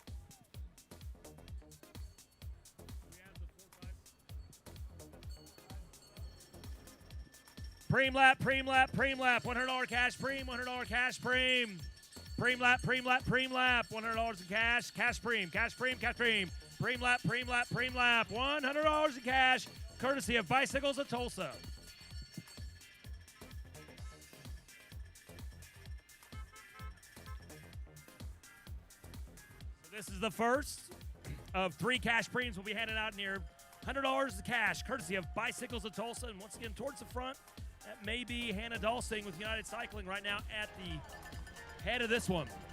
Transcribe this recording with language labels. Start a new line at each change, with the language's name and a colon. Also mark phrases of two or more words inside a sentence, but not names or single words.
English: Preem lap, preem lap, preem lap. $100 cash preem, $100 cash preem. Preem lap, preem lap, preem lap. $100 in cash, cash preem, cash preem, cash preem. Preem lap, preem lap, preem lap. $100 in cash, courtesy of Bicycles of Tulsa. This is the first of 3 cash preems we'll be handing out in here. $100 in cash, courtesy of Bicycles of Tulsa. And once again, towards the front, that may be Hannah Dulsing with United Cycling right now at the head of this one.